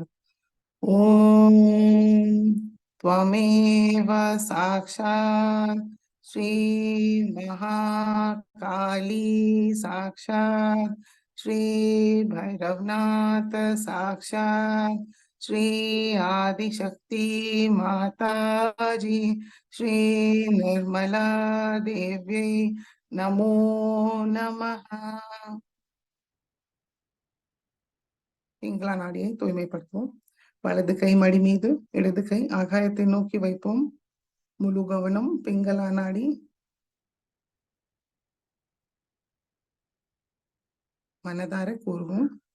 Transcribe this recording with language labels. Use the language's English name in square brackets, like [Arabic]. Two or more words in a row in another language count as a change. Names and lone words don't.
[Sanskrit] ओम त्वमेव साक्षात श्री महाकाली साक्षात श्री भैरवनाथ साक्षात श्री आदिशक्ति माताजी श्री निर्मला देव्यै नमो नमः। [Tamil] பிங்களா நாடியை தூய்மைப்படுத்துவோம். வலது கை மடி மீது, இடது கை ஆகாயத்தை நோக்கி வைப்போம். முழு கவனம் பிங்களா நாடி. மனதார கூறுவோம்.